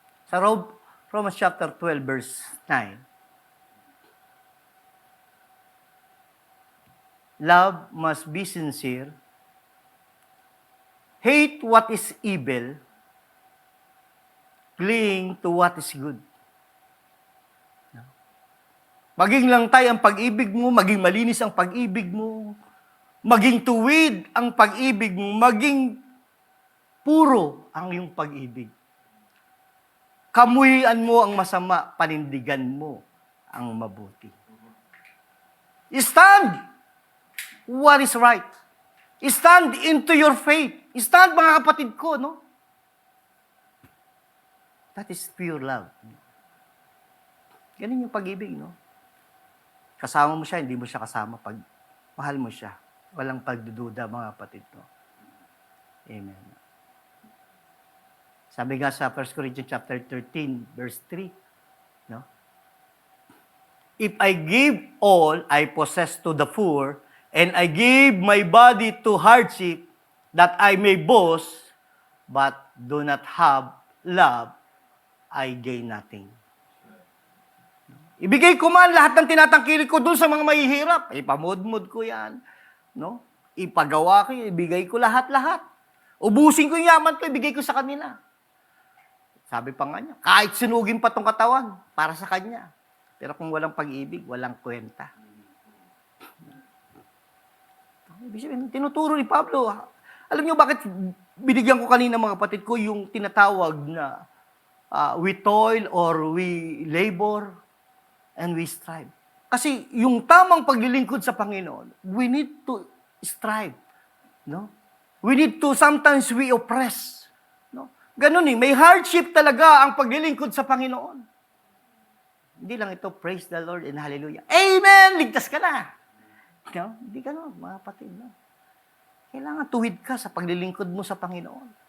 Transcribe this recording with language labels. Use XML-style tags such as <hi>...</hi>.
<en>Sa Romans chapter 12, verse 9, love must be sincere, hate what is evil, cling to what is good.</en> <tl>Maging langtay ang pag-ibig mo, maging malinis ang pag-ibig mo, maging tuwid ang pag-ibig mo, maging puro ang iyong pag-ibig. Kamuhian mo ang masama, panindigan mo ang mabuti.</tl> <en>Stand what is right. Stand into your faith.</en> <tl>Stand, mga kapatid ko, no?</tl> <en>That is pure love.</en> <tl>Ganun yung pag-ibig, no? Kasama mo siya, hindi mo siya kasama pag mahal mo siya. Walang pagdududa, mga kapatid, no? Amen. Sabi nga sa 1 Corinthians chapter 13, verse 3, no?</tl> <en>If I give all I possess to the poor, and I give my body to hardship, that I may boast, but do not have love, I gain nothing.</en> <tl>Ibigay ko man lahat ng tinatangkilik ko dun sa mga mahihirap. Ipamudmud ko yan. No? Ipagawa ko, ibigay ko lahat-lahat. Ubusin ko yung yaman ko, ibigay ko sa kanila. Sabi pa nga niya, kahit sinugin pa tong katawan, para sa kanya. Pero kung walang pag-ibig, walang kwenta. Tinuturo ni Pablo. Alam niyo bakit binigyan ko kanina mga kapatid ko yung tinatawag na</tl> <en>we toil or we labor and we strive.</en> <tl>Kasi yung tamang paglilingkod sa Panginoon,</tl> <en>we need to strive.</en> <tl>No?</tl> <en>We need to, sometimes we oppress.</en> <tl>No? Ganun may hardship talaga ang paglilingkod sa Panginoon. Hindi lang ito,</tl> <en>praise the Lord and hallelujah.</en> <tl>Amen! Ligtas ka na! No? Hindi ka no, mga kapatid. No? Kailangan tuwid ka sa paglilingkod mo sa Panginoon.</tl>